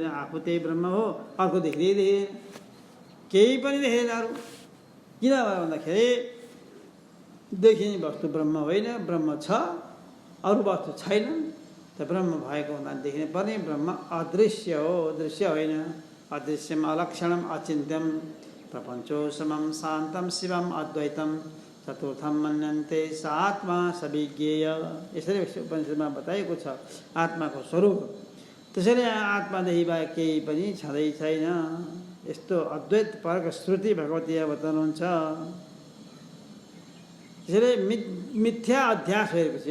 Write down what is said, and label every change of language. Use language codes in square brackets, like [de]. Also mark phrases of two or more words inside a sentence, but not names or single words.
[ne] आफू त्यही ब्रह्म हो, अर्को देख्दै केही पनि देख्दैन अरू। किन भन्दाखेरि देखिने वस्तु ब्रह्म होइन, ब्रह्म छ, अरू वस्तु छैनन्। त ब्रह्म भएको हुँदा देखिने पर्ने। ब्रह्म अदृश्य हो, दृश्य होइन। [sa] अदृश्यम अलक्षणम अचिन्त्यम प्रपञ्चो समम शान्तं शिवम अद्वैतम चतुर्थम मन्यन्ते स आत्मा सविज्ञेय। [ne] यसरी उपनिषदमा बताएको छ आत्माको स्वरूप। त्यसैले आत्मादेखि बाहेक केही पनि छँदै छैन। यस्तो अद्वैत परक श्रुति भगवती बताउनुहुन्छ। त्यसैले मिथ्या अध्यास भइरहेको छ।